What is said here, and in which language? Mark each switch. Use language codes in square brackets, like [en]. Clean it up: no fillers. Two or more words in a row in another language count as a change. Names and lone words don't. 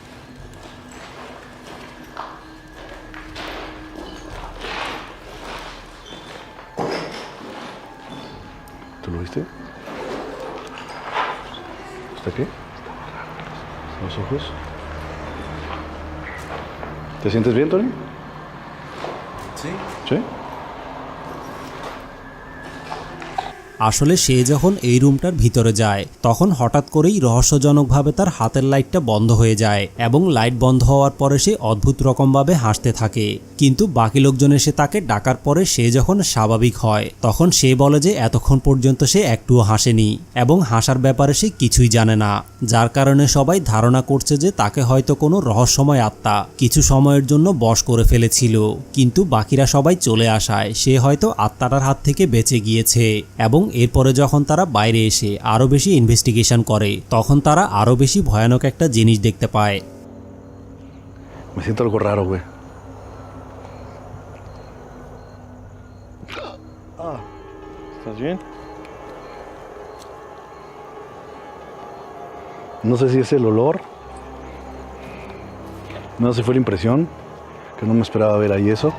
[es] ¿Tú lo viste? ¿Está qué? Los ojos. ¿Te sientes bien, Tony? ¿Sí? ¿Sí? [bn] আসলে সে যখন এই রুমটার ভিতরে যায় তখন হঠাৎ করেই রহস্যজনকভাবে তার হাতের লাইটটা বন্ধ হয়ে যায় এবং লাইট বন্ধ হওয়ার পরে সে অদ্ভুত রকমভাবে হাসতে থাকে। কিন্তু বাকি লোকজন এসে তাকে ডাকার পরে সে যখন স্বাভাবিক হয় তখন সে বলে যে এতক্ষণ পর্যন্ত সে একটুও হাসেনি এবং হাসার ব্যাপারে সে কিছুই জানে না, যার কারণে সবাই ধারণা করছে যে তাকে হয়তো কোনো রহস্যময় আত্মা কিছু সময়ের জন্য বশ করে ফেলেছিল। কিন্তু বাকিরা সবাই চলে আসায় সে হয়তো আত্মাটার হাত থেকে বেঁচে গিয়েছে এবং এরপরে যখন তারা বাইরে এসে আরো বেশি ইনভেস্টিগেশন করে তখন তারা আরো বেশি ভয়ানক একটা জিনিস দেখতে পায়। [es] Me siento algo raro, güey. ¿Estás bien? No sé si es el olor. No sé si fue la impresión. Que no me esperaba ver ahí eso.